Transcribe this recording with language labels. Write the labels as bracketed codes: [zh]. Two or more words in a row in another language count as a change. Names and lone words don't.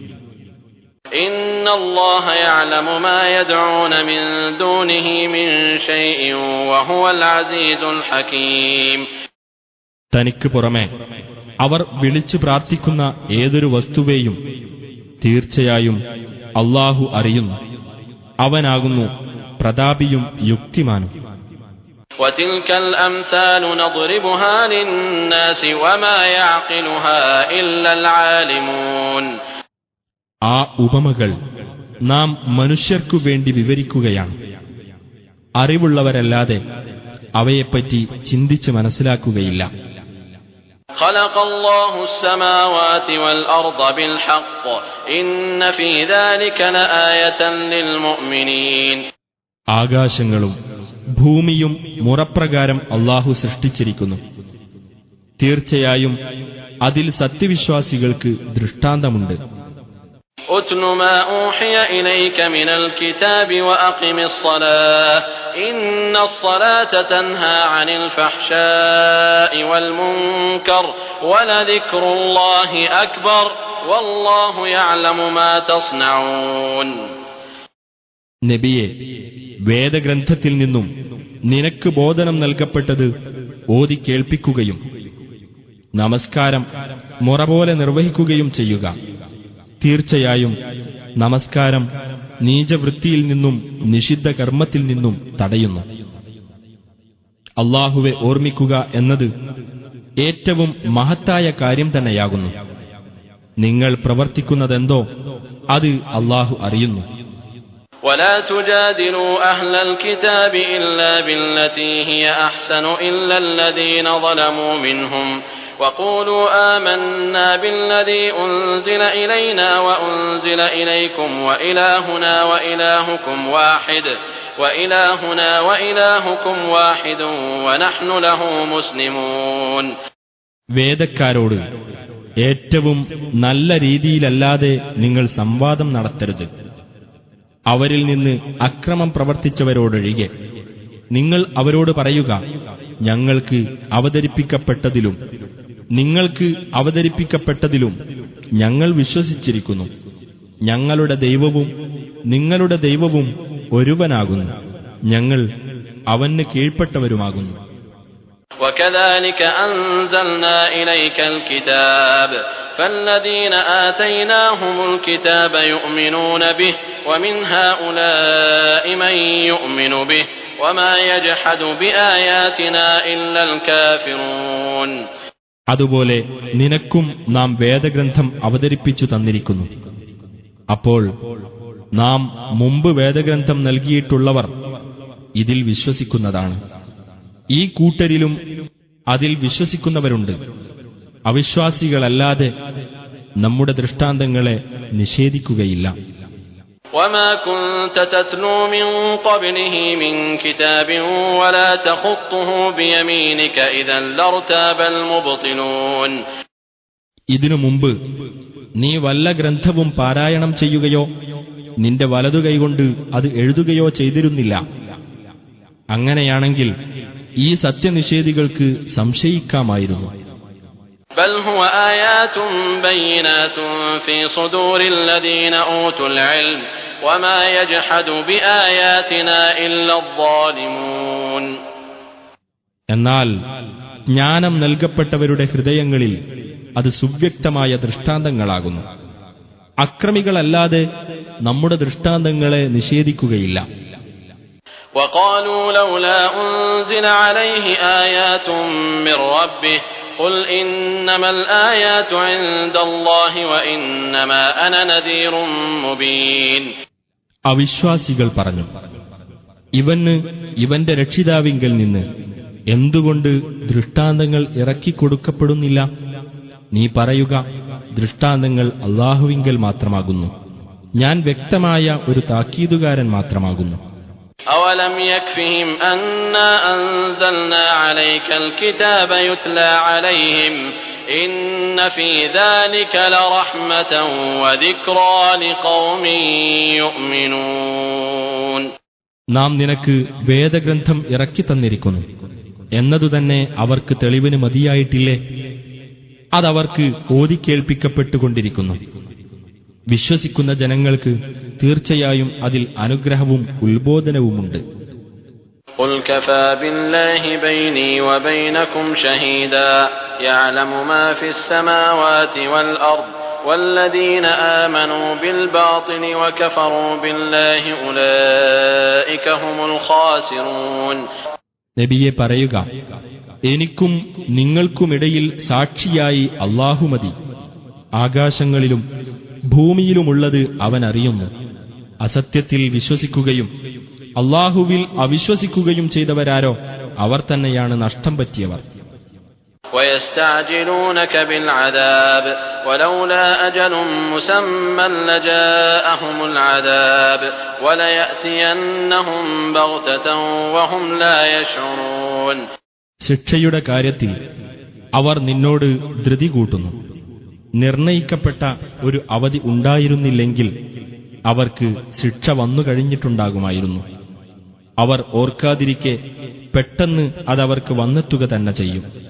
[ar] إن الله يعلم ما يدعون من دونه من شيء وهو العزيز الحكيم. [ml] തനിക്ക് പുറമെ അവർ വിളിച്ചു പ്രാർത്ഥിക്കുന്ന ഏതൊരു വസ്തുവേയും തീർച്ചയായും അല്ലാഹു അറിയുന്നു. അവനാകുന്നു പ്രതാപിയും യുക്തിമാനും. [ar] وَتِلْكَ الْأَمْثَالُ نَضْرِبُهَا لِلنَّاسِ وَمَا يَعْقِلُهَا إِلَّا الْعَالِمُونَ. [ml] ആ ഉപമകൾ നാം മനുഷ്യർക്കു വേണ്ടി വിവരിക്കുകയാണ്. അറിവുള്ളവരല്ലാതെ അവയെപ്പറ്റി ചിന്തിച്ച് മനസ്സിലാക്കുകയില്ല. [ar] خلق الله السماوات والأرض بالحق إن في ذلك لآية للمؤمنين. [ml] ആകാശങ്ങളും ഭൂമിയും മുറപ്രകാരം അല്ലാഹു സൃഷ്ടിച്ചിരിക്കുന്നു. തീർച്ചയായും അതിൽ സത്യവിശ്വാസികൾക്ക് ദൃഷ്ടാന്തമുണ്ട്. [ar] أتل ما أوحي إليك من الكتاب وأقم الصلاة إن الصلاة تنهى عن الفحشاء والمنكر ولذكر الله أكبر والله يعلم ما تصنعون. [ml] നബിയെ, വേദഗ്രന്ഥത്തിൽ നിന്നും നിനക്ക് ബോധനം നൽകപ്പെട്ടത് ഓതി കേൾപ്പിക്കുകയും നമസ്കാരം മുറ പോലെ നിർവഹിക്കുകയും ചെയ്യുക. തീർച്ചയായും നമസ്കാരം നീചവൃത്തിയിൽ നിന്നും നിഷിദ്ധ കർമ്മത്തിൽ നിന്നും തടയുന്നു. അല്ലാഹുവെ ഓർമ്മിക്കുക എന്നത് ഏറ്റവും മഹത്തായ കാര്യം തന്നെയാകുന്നു. നിങ്ങൾ പ്രവർത്തിക്കുന്നതെന്തോ അത് അല്ലാഹു അറിയുന്നു. [ar] ولا تجادلوا أهل الكتاب إلا بالتي هي أحسن إلا الذين ظلموا منهم وقولوا آمنا بالذي أنزل إلينا وأنزل إليكم وإلهنا وإلهكم واحد ونحن له مسلمون. [ml] വേദക്കാരോട് ഏറ്റവും നല്ല രീതിയിലല്ലാതെ നിങ്ങൾ സംവാദം നടത്തരുത്. അവരിൽ നിന്ന് അക്രമം പ്രവർത്തിച്ചവരോടൊഴികെ നിങ്ങൾ അവരോട് പറയുക, ഞങ്ങൾക്ക് അവതരിപ്പിക്കപ്പെട്ടതിലും നിങ്ങൾക്ക് അവതരിപ്പിക്കപ്പെട്ടതിലും ഞങ്ങൾ വിശ്വസിച്ചിരിക്കുന്നു. ഞങ്ങളുടെ ദൈവവും നിങ്ങളുടെ ദൈവവും ഒരുവനാകുന്നു. ഞങ്ങൾ അവന് കീഴ്പ്പെട്ടവരുമാകുന്നു. [ar] وكذلك أنزلنا إليك الكتاب فالذين آتيناهم الكتاب يؤمنون به ومن هؤلاء من يؤمن به وما يجحد بآياتنا إلا الكافرون. [ml] അതുപോലെ നിനക്കും നാം വേദഗ്രന്ഥം അവതരിപ്പിച്ചു തന്നിരിക്കുന്നു. അപ്പോൾ നാം മുമ്പ് വേദഗ്രന്ഥം നൽകിയിട്ടുള്ളവർ ഇതിൽ വിശ്വസിക്കുന്നതാണ്. ഈ കൂട്ടരിലും അതിൽ വിശ്വസിക്കുന്നവരുണ്ട്. അവിശ്വാസികളല്ലാതെ നമ്മുടെ ദൃഷ്ടാന്തങ്ങളെ നിഷേധിക്കുകയില്ല. [ar] وما كنت تتلو من قبله من كتاب ولا تخطه بيمينك إذا لارتاب المبطلون. [ml] ഇതിനു മുമ്പ് നീ വല്ല ഗ്രന്ഥവും പാരായണം ചെയ്യുകയോ നിന്റെ വലതുകൈകൊണ്ട് അത് എഴുതുകയോ ചെയ്തിരുന്നില്ല. അങ്ങനെയാണെങ്കിൽ ഈ സത്യനിഷേധികൾക്ക് സംശയിക്കാമായിരുന്നു. [ar] بل هو آيات بينات في صدور الذين أوتوا العلم وما يجحد بآياتنا إلا الظالمون. [ml] എന്നാൽ ജ്ഞാനം നൽകപ്പെട്ടവരുടെ ഹൃദയങ്ങളിൽ അത് സുവ്യക്തമായ ദൃഷ്ടാന്തങ്ങളാകുന്നു. അക്രമികളല്ലാതെ നമ്മുടെ ദൃഷ്ടാന്തങ്ങളെ നിഷേധിക്കുകയില്ല. [ar] وقالوا لولا أنزل عليه آيات من ربه قل إنما الآيات عند الله وإنما أنا نذير مبين. [ml] അവിശ്വാസികൾ പറഞ്ഞു, ഇവന്റെ രക്ഷിതാവിങ്കൽ നിന്ന് എന്തുകൊണ്ട് ദൃഷ്ടാന്തങ്ങൾ ഇറക്കിക്കൊടുക്കപ്പെടുന്നില്ല? നീ പറയുക, ദൃഷ്ടാന്തങ്ങൾ അല്ലാഹുവിങ്കൽ മാത്രമാകുന്നു, ഞാൻ വ്യക്തമായ ഒരു താക്കീതുകാരൻ മാത്രമാകുന്നു. [ar] أولم يكفهم أنا أنزلنا عليك الكتاب يتلى عليهم إن في ذلك لرحمة وذكرى لقوم يؤمنون. [ml] നാം നിനക്ക് വേദഗ്രന്ഥം ഇറക്കി തന്നിരിക്കുന്നു എന്നതുതന്നെ അവർക്ക് തെളിവിന് മതിയായിട്ടില്ലേ? അതവർക്ക് ഓതിക്കേൾപ്പിക്കപ്പെട്ടുകൊണ്ടിരിക്കുന്നു. വിശ്വസിക്കുന്ന ജനങ്ങൾക്ക് തീർച്ചയായും അതിൽ അനുഗ്രഹവും ഉത്ബോധനവുമുണ്ട്. [ar] قل كفى بالله بيني وبينكم شهيدا يعلم ما في السماوات والأرض والذين آمنوا بالباطل وكفروا بالله أولئك هم الخاسرون. [ml] നബിയെ പറയുക, എനിക്കും നിങ്ങൾക്കുമിടയിൽ സാക്ഷിയായി അല്ലാഹു മതി. ആകാശങ്ങളിലും ഭൂമിയിലുമുള്ളത് അവൻ അറിയുന്നു. അസത്യത്തിൽ വിശ്വസിക്കുകയും അല്ലാഹുവിൽ അവിശ്വസിക്കുകയും ചെയ്തവരാരോ അവർ തന്നെയാണ് നഷ്ടം പറ്റിയവർ. [ar] ويستعجلونك بالعذاب ولولا أجل مسمى لجاءهم العذاب وليأتينهم بغتة وهم لا يشعرون. [ml] ശിക്ഷയുടെ കാര്യത്തിൽ അവർ നിന്നോട് ധൃതി കൂട്ടുന്നു. നിർണയിക്കപ്പെട്ട ഒരു അവധി ഉണ്ടായിരുന്നില്ലെങ്കിൽ അവർക്ക് ശിക്ഷ വന്നു കഴിഞ്ഞിട്ടുണ്ടാകുമായിരുന്നു. അവർ ഓർക്കാതിരിക്കെ പെട്ടെന്ന് അതവർക്ക് വന്നെത്തുക തന്നെ ചെയ്യും.